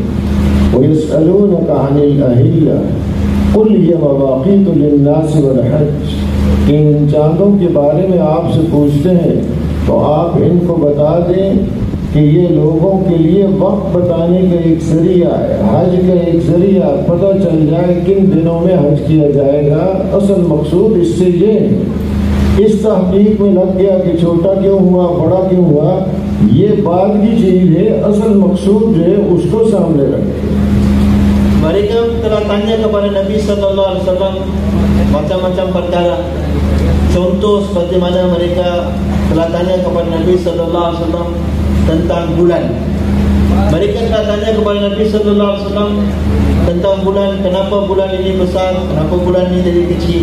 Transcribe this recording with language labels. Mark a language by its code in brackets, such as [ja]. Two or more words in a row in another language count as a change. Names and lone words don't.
[ar] يسألونك عن الأهلة قل هي مواقيت للناس والحج, [ur] کہ ان چاندوں کے بارے میں آپ سے پوچھتے ہیں تو آپ ان کو بتا دیں کہ یہ لوگوں کے لیے وقت بتانے کا ایک ذریعہ ہے، حج کا ایک ذریعہ، پتا چل جائے کن دنوں میں حج کیا جائے گا. اصل مقصود اس سے یہ اس تحقیق میں لگ گیا کہ چھوٹا کیوں ہوا، بڑا کیوں ہوا، یہ بعد کی چیز ہے. اصل مقصود جو ہے اس کو سامنے رکھیں. [ms] Mereka telah tanya kepada Nabi [ar] صلى الله عليه وسلم [ms] macam-macam perkara. Contoh seperti mana mereka telah tanya kepada Nabi [ar] صلى الله عليه وسلم [ms] tentang bulan. Mereka telah tanya kepada Nabi [ar] صلى الله عليه وسلم [ms] tentang bulan, kenapa bulan ini besar, kenapa bulan ini jadi kecil.